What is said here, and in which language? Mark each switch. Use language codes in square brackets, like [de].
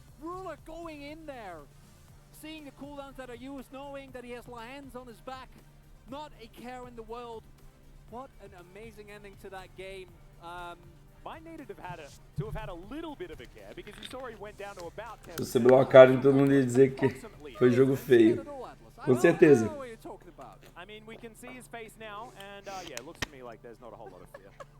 [en] Ruler going in there, seeing the cooldowns that are used, knowing that he has hands on his back, not a care in the world. What an amazing ending to that game. Might needed to have had a little bit of a care because you saw he went down to about 10. [pt] Se você blocar, todo mundo ia dizer que foi jogo feio. Com certeza. [en] I mean, we can see his face now, and yeah, it looks to me like there's not a whole lot of fear.